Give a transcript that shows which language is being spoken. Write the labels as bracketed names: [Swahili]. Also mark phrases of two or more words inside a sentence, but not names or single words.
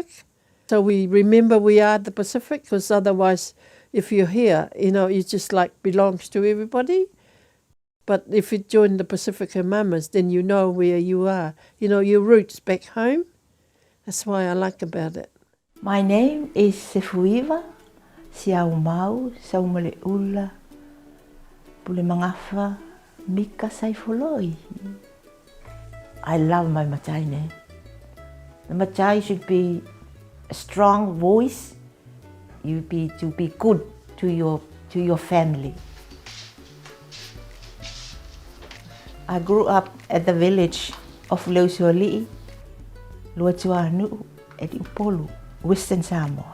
[English] So we remember we are the Pacific, because otherwise, if you're here, you just belongs to everybody. But if you join the Pacifica Mamas, then you know where you are. Your roots back home. That's why I like about it. My name is Sefuiva. Siau mau, saumale ula, pule mangafa, mika saifoloi. I love my matai name. The matai should be a strong voice. To be good to your family. I grew up at the village of Lausuali'i, Luatuanu, at Upolu, Western Samoa.